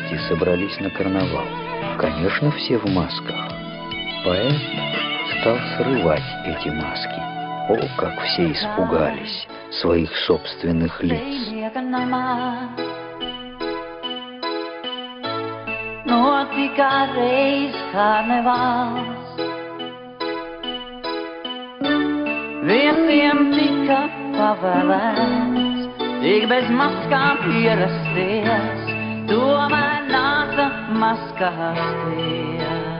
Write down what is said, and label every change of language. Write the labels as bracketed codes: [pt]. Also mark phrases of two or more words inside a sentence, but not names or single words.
[ru] собрались на карнавал. Конечно, все в масках. Поэт стал срывать эти маски. О, как все испугались своих собственных лиц. [lv] Notika reis karnevals. Visiem tika pavēlēts, tik bez maskām ierasties, tomēr nāca maskās tie.